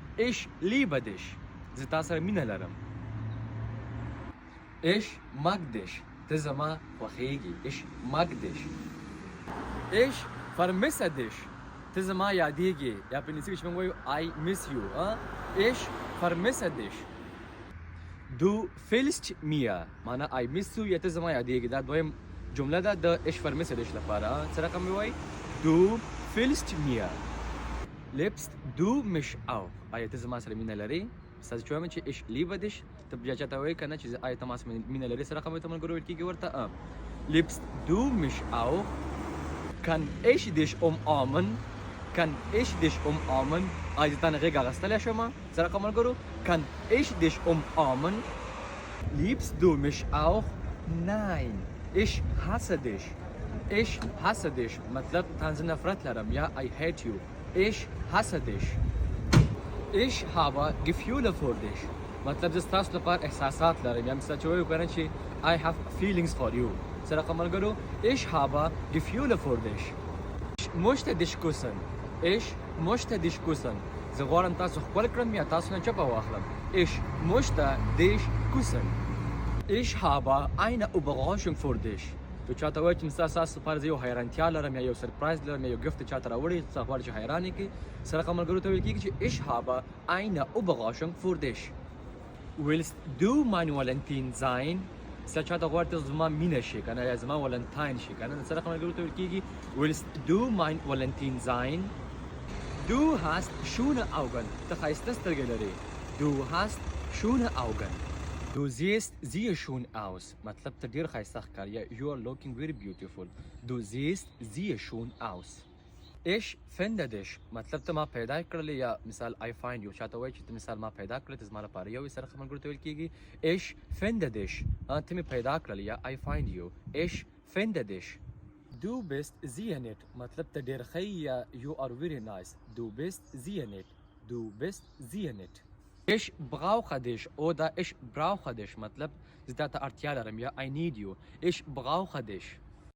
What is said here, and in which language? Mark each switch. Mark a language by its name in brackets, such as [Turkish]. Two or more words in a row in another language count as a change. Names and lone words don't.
[German] ich liebe dich [Pashto] زه تا سره مینه لرم. [German] ich mag dich [Pashto] ته زما خوښیږي. [German] ich mag dich. ich vermisse dich [Pashto] ته زما یادیږي. یا په انګلیسي کې چې موږ وایو [English] I miss you. [German] ich vermisse dich. du fehlst mir [Pashto] معنا [English] I miss you [Pashto] یا ته زما یادیږي. دا دویم جمله ده د [German] ich vermisse dich [Pashto] لپاره. څه رقم مې وایي؟ [German] du fehlst mir. lebst du mich auch [Pashto] آیا ته زما سره مینه لرې؟ ستاسو چې وایم چې [German] ich liebe dich [Pashto] ته بیا چاته وایي که نه چې آیا ته ما سره مینه لرې څه رقم ته ملګرو ویل کېږي ورته [German] lebst du mich auch kann ich dich umarmen kann ich dich umarmen [Pashto] آیا تا نه غېږه اخیستلی شم څه رقم ملګرو [German] kann ich dich umarmen liebst du mich auch nein ich hasse dich ich hasse dich [Pashto] مطلب تا زه نفرت لرم یا [English] I hate you [German] ich hasse dich ich habe Gefühle für dich [Pashto] مطلب زه ستاسو لپاره احساسات لرم یا مثلا چې وایو که نه چې [English] I have feelings for you [Pashto] څه رقم ملګرو [German] ich habe Gefühle für dich ich möchte dich küssen ich möchte dich küssen [Pashto] زه غواړم تاسو ښکل کړم یا تاسو نه چپه واخلم [German] ich möchte dich küssen ich habe eine Überraschung für dich [Pashto] تو چاته وایي چې مثلا ستاسو لپاره زه یو حیرانتیا لرم یا یو سرپرایز لرم یا یو ګفت چاته راوړی څه غواړي چې حیران یې کړي څه رقم ملګرو ته ویل کېږي چې [German] ich habe eine Überraschung für dich willst du mein Valentin sein [Pashto] څه چاته غواړي ته زما مینه شي که نه یا زما ولنټاین شي که نه څه رقم ملګرو ته ویل کېږي [German] willst du mein Valentin sein du hast schöne Augen [Pashto] ته ښایسته سترګې لرې [German] du hast schöne Augen Du siehst sehr schön aus. [Pashto] مطلب ته ډیر ښایسته ښکارې یا [English] you are looking very beautiful. [German] Du siehst sehr schön aus. Ich finde dich. [Pashto] مطلب ته ما پیدا کړلې یا مثال [English] I find you. [Pashto] چاته وایي چې ته مثال ما پیدا کړلې ته زما لپاره یو سره ملګرو ته ویل کېږي [German] Ich finde dich. [Pashto] ته مې پیدا کړلې یا [English] I find you. [German] Ich finde dich. Du bist sehr nett. [Pashto] مطلب ته ډیر ښه یا [English] you are very nice. [German] Du bist sehr nett. Du bist sehr nett. Ich brauche dich oder ich brauche dich [Pashto] مطلب زه تا ته اړتیا لرم یا [English] I need you. [German] Ich brauche dich.